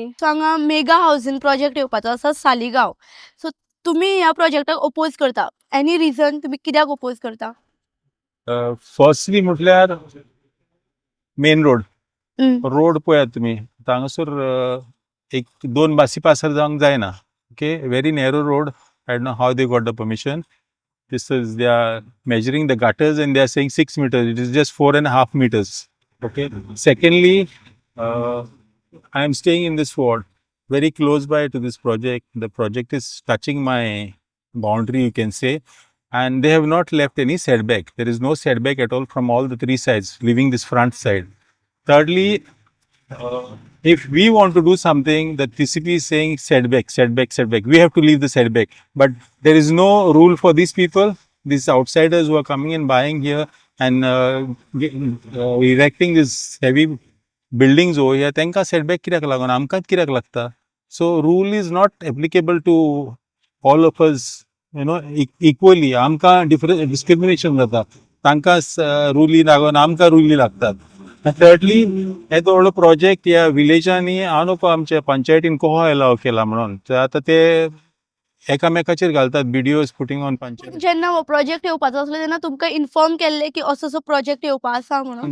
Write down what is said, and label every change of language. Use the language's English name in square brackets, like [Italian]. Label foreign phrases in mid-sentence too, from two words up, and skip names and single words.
[Konkani] सो हांगा [English] mega housing project [Konkani] येवपाचो आसा सालिगांव. सो तुमी ह्या प्रोजेक्टाक ओपोज करता. [English] any reason [Konkani] तुमी कित्याक ओपोज करता? [English] firstly म्हटल्यार main road हम्म. [Konkani] रोड पळयात तुमी हांगासर एक 2 बासी पासर जावंक जायना. [English] okay very narrow road. I don't know how they got the permission. this is they are measuring the gutters and they are saying 6 meters. it is just 4.5 meters. Okay. Secondly, I am staying in this ward very close by to this project. The project is touching my boundary, you can say, and they have not left any setback. There is no setback at all from all the 3 sides, leaving this front side. Thirdly, if we want to do something, the TCP is saying setback, setback, setback. We have to leave the setback, but there is no rule for these people, these outsiders who are coming and buying here and erecting these heavy buildings over here. [Konkani] Tenka setback कित्याक लागोन आमकांच कित्याक लागता? [English] So rule is not applicable to all of us, you know, equally. [Konkani] आमकां [English] different discrimination [Konkani] जाता. तांकां रुली लागोन आमकां रुली लागतात. Thirdly, येदो व्हडलो प्रोजेक्ट ह्या विलेजांनी हांव नको आमच्या पंचायतीन कोहो अलाव केला म्हणून. तर आतां ते एकामेकाचेर घालतात [English] videos putting on panchayat. [Konkani] जेन्ना हो प्रोजेक्ट येवपाचो आसलो तेन्ना तुमकां इन्फॉर्म केल्लें की असो प्रोजेक्ट येवपा आसा म्हणून?